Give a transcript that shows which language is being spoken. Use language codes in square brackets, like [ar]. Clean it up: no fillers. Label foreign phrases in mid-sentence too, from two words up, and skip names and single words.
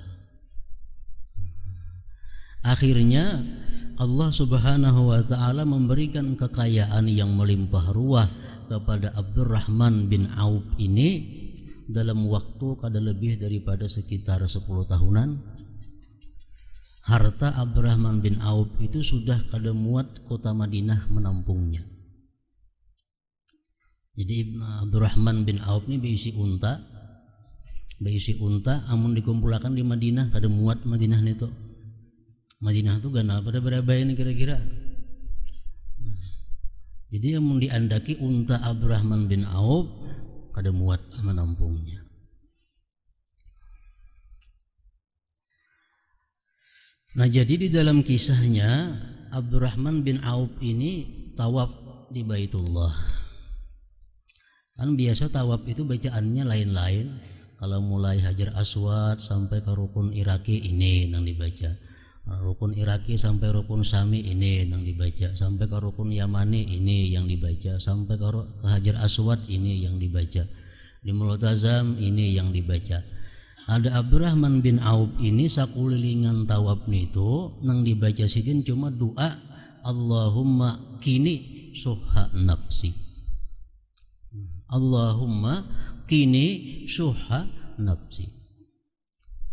[id] Akhirnya Allah [ar] سبحانه وتعالى [id] memberikan kekayaan yang melimpah ruah kepada Abdurrahman bin Auf ini dalam waktu kada lebih daripada sekitar 10 tahunan. Harta Abdurrahman bin Auf itu sudah kada muat kota Madinah menampungnya. [bjn] Jadi Abdurrahman bin Auf ini berisi unta, amun dikumpulkan di Madinah kada muat Madinah itu. Madinah itu ganal pada berapa ini kira-kira. Jadi amun diandaki unta Abdurrahman bin Auf kada muat menampungnya. [id] Nah, jadi di dalam kisahnya Abdurrahman bin Auf ini tawaf di Baitullah. Kan biasa tawaf itu bacaannya lain-lain. Kalau mulai Hajar Aswad sampai ke Rukun Iraki ini yang dibaca. Rukun Iraki sampai Rukun Syami ini yang dibaca. Sampai ke Rukun Yamani ini yang dibaca. Sampai ke Hajar Aswad ini yang dibaca. Di Multazam ini yang dibaca. [bjn] Ada Abdurrahman bin Auf ini sakulilingan tawaf itu nang dibaca sidin cuma doa [ar] اللهم قني شح نفسي. اللهم قني شح نفسي.